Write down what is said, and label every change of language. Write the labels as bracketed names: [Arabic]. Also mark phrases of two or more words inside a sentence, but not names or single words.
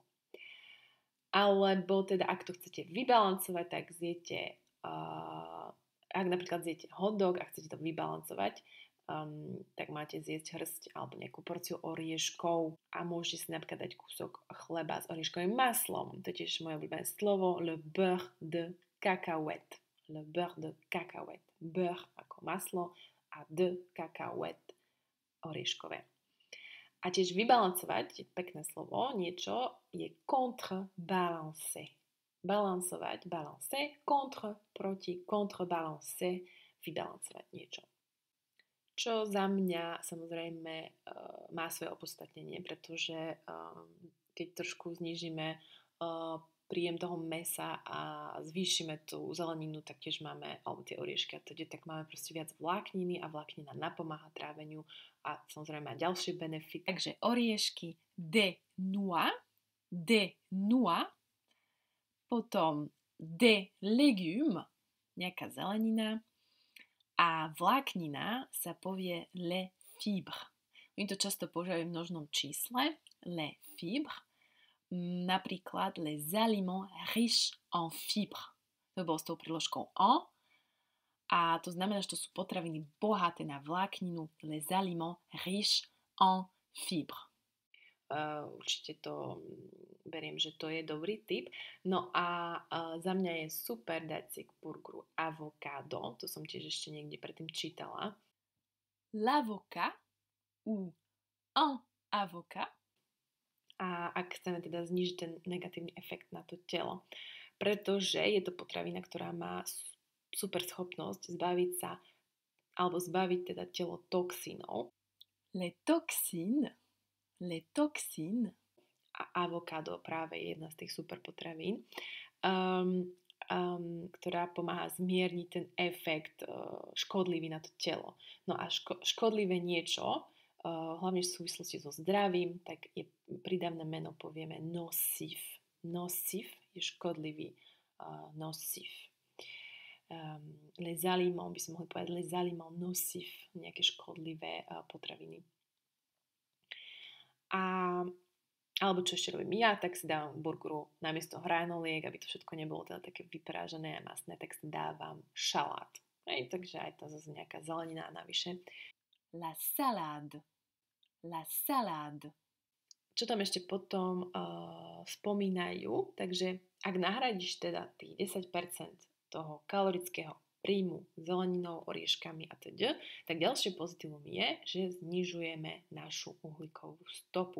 [Slovak] Alebo teda, ak to chcete vybalancovať, tak zjete, ak napríklad zjete hotdog a chcete to vybalancovať, tak máte zjesť hrst alebo nejakú porciu orieškov a môžete si napríklad dať kúsok chleba s orieškovým maslom. To je tiež moje obľúbené slovo, [French] le beurre de cacahuète. Le beurre de cacahuète. [Slovak] Beurre ako maslo a [French] de cacahuète [Slovak] orieškové. A tiež vybalancovať, pekné slovo, niečo je contrebalancer. Balancovať, balancer, proti, contrebalancer, vybalancovať niečo. Čo za mňa samozrejme má svoje opodstatnenie, pretože keď trošku znížime príjem toho mäsa a zvýšime tú zeleninu, tak tiež máme, alebo tie oriešky a teda, tak máme proste viac vlákniny a vláknina napomáha tráveniu a samozrejme má ďalšie benefity. Takže oriešky [French] de noix, [Slovak] potom [French] de légumes, [Slovak] nejaká zelenina, a vláknina sa povie [French] les fibres. [Slovak] Oni to často používajú v množnom čísle, [French] les fibres. Napríklad les aliments riches en fibres. [Slovak] To bolo s tou príložkou en. A to znamená, že to sú potraviny bohaté na vlákninu, [French] les aliments riches en fibres. [Slovak] Určite to beriem, že to je dobrý tip. No a za mňa je super dať si k burgeru avokádo. To som tiež ešte niekde predtým čítala. [French] L'avocat ou un avocat. [Slovak] A ak chceme teda znižiť ten negatívny efekt na to telo. Pretože je to potravina, ktorá má super schopnosť zbaviť teda telo toxínov. [French] Les toxines, [Slovak] a avokádo práve je jedna z tých super potravín, ktorá pomáha zmierniť ten efekt škodlivý na to telo. No a škodlivé niečo, hlavne v súvislosti so zdravím, tak je prídavné meno povieme nocif. Nocif je škodlivý. Nocif. [French] Les aliments, [Slovak] by som mohli povedať [French] les aliments nocif, [Slovak] nejaké škodlivé potraviny. Alebo čo ešte robím ja, tak si dávam burgeru namiesto hranoliek, aby to všetko nebolo teda také vyprážané a masné, tak si dávam šalát. Takže aj to zase nejaká zelenina navyše. [French] La salade. [Slovak] Čo tam ešte potom spomínajú, takže ak nahradíš teda tých 10% toho kalorického príjmu zeleninou, orieškami a teda, tak ďalšie pozitívum je, že znižujeme našu uhlíkovú stopu.